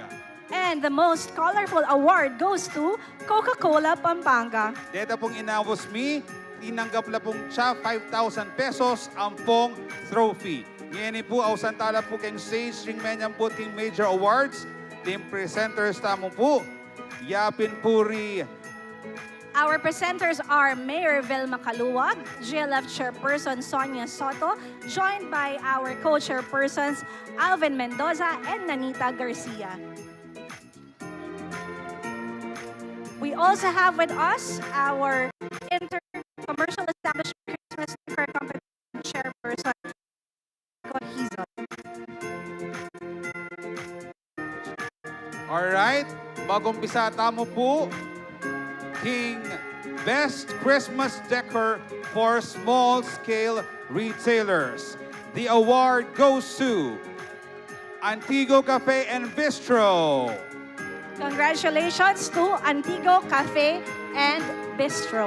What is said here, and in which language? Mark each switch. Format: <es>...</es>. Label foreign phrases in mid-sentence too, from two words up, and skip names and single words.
<en>And the most colorful award goes to Coca-Cola Pampanga.</en> <pam>Deta pong inawos mi,</pam> <tl>tinanggap na pong siya 5,000 pesos ang pong trophy. Ngayon po,</tl> <pam>ausan tala po keng stage ring menyang po ting major awards.</pam> <en>Team presenters</en> <pam>tamo po. Yapin Puri.</pam> <en>Our presenters are Mayor Vilma Caluwag, GLF Chairperson Sonia Soto, joined by our co-chairpersons Alvin Mendoza and Nanita Garcia. We also have with us our Inter-Commercial Establishment Christmas Decor Competition Chairperson, Cortez. Alright,</en> <pam>mag-umpisa tamo po. King Best Christmas Decor for Small Scale Retailers.</pam> <en>The award goes to Antigo Cafe and Bistro. Congratulations to Antigo Cafe and Bistro.</en>